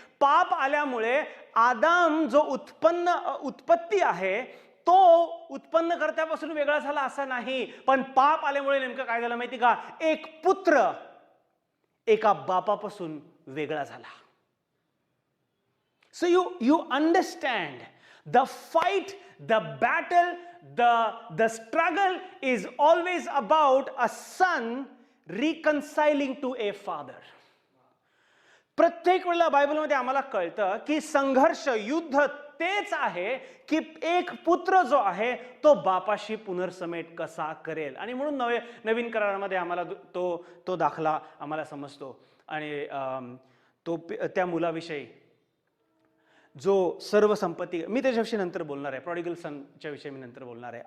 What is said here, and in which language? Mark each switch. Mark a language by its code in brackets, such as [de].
[mr] पाप आल्यामुळे आदाम जो उत्पत्ती आहे तो उत्पन्न करत्यापासून वेगळा झाला असं नाही, पण पाप आल्यामुळे नेमकं काय झालं माहिती का? एक पुत्र एका बापापासून वेगळा झाला. [en] So you understand the fight, the battle, the struggle is always about a son reconciling to a father. [mr] प्रत्येक वेळेला बायबलमध्ये आम्हाला कळतं की संघर्ष, युद्ध तेच आहे की एक पुत्र जो आहे तो बापाशी पुनर्समेट कसा करेल. आणि म्हणून नवीन करारामध्ये आम्हाला तो दाखला आम्हाला समजतो. आणि त्या मुलाविषयी जो सर्व संपत्ती, मी त्याच्याविषयी नंतर बोलणार आहे, प्रॉडिगल सनच्या विषयी मी नंतर बोलणार आहे.